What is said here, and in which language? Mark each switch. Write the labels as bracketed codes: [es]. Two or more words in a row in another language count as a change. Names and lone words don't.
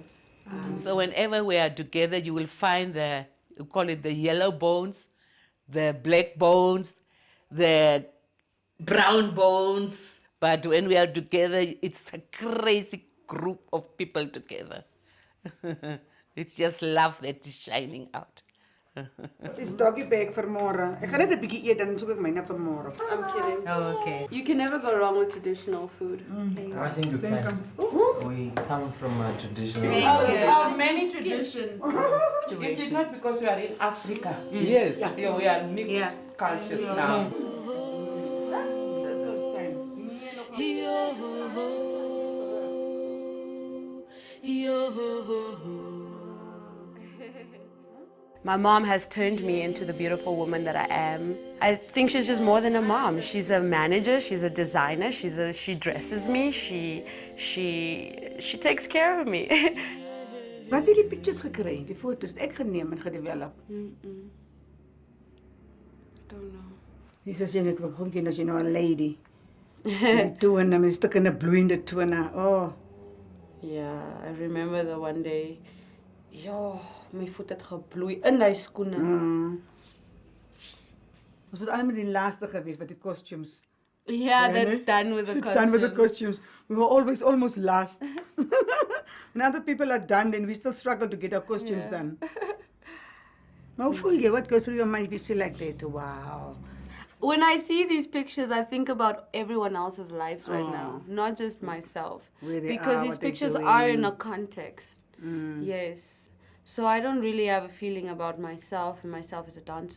[en] So whenever we are together, you will find you call it the yellow bones, the black bones, the brown bones. But when we are together, it's a crazy group of people together. It's just love that is shining out. It's doggy bag for more. I can [af] net 'n bietjie eet dan soek ek myne vir môre. [en] I'm kidding. Oh, okay. You can never go wrong with traditional food. I think you can. We come from a traditional. Many traditions. Is it not because we are in Africa? Yes. Yeah, we are mixed cultures now. My mom has turned me into the beautiful woman that I am. I think she's just more than a mom. She's a manager, she's a designer, she dresses me, she takes care of me. [af] Wat het jy die pictures gekry? Die foto's het ek geneem en gedevelop. [en] Don't know. [af] Dis as jy net kom kyk as jy nou 'n lady. Die tone, my stuk in 'n bloeiende tone. [en] Oh. Yeah, I remember the one day, [af] my voet het gebloei in die skoene. Ons was almal die laaste geweest met die costumes. [en] Yeah, that's done with the It's costume. done with the costumes. We were always almost last. When other people are done, then we still struggle to get our costumes done. [af] Maar hoe voel jy? [en] What goes through your mind if you see like that? Wow. When I see these pictures, I think about everyone else's lives right now, not just myself. Where they Because are, these what they're pictures are in doing. a context. Yes. So I don't really have a feeling about myself and myself as a dancer.